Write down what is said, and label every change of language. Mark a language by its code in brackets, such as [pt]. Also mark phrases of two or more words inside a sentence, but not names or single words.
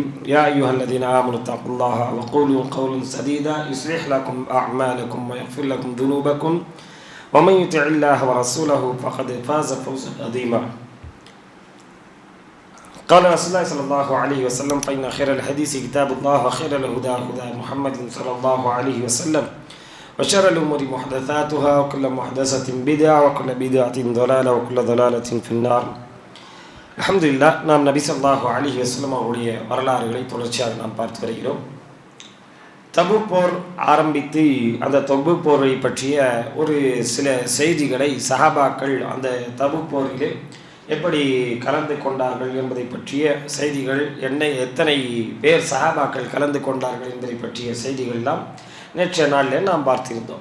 [ar] يا أيها الذين آمنوا اتقوا الله وقولوا قولا سديدا يصلح لكم أعمالكم ويغفر لكم ذنوبكم ومن يطع الله ورسوله فقد فاز فوزا عظيما. قال رسول الله صلى الله عليه وسلم فإن خير الحديث كتاب الله وخير الهدى هدى محمد صلى الله عليه وسلم وشر الأمور محدثاتها وكل محدثة بدعة وكل بدعة ضلالة وكل ضلالة في النار. الحمد لله. [ta] நாம் நபி [ar] صلى الله عليه وسلم [ta] அவருடைய வரலாறுகளை தொடர்ச்சியாக நாம் பார்த்து வருகிறோம். தபூக் போர் ஆரம்பித்து அந்த தபூக் போரை பற்றிய ஒரு சில செய்திகளை சஹாபாக்கள் அந்த தபூக் போரிலே எப்படி கலந்து கொண்டார்கள் என்பதை பற்றிய செய்திகள், எத்தனை பேர் சஹாபாக்கள் கலந்து கொண்டார்கள் என்பதை பற்றிய செய்திகள் எல்லாம் நேற்றைய நாளில் நாம் பார்த்திருந்தோம்.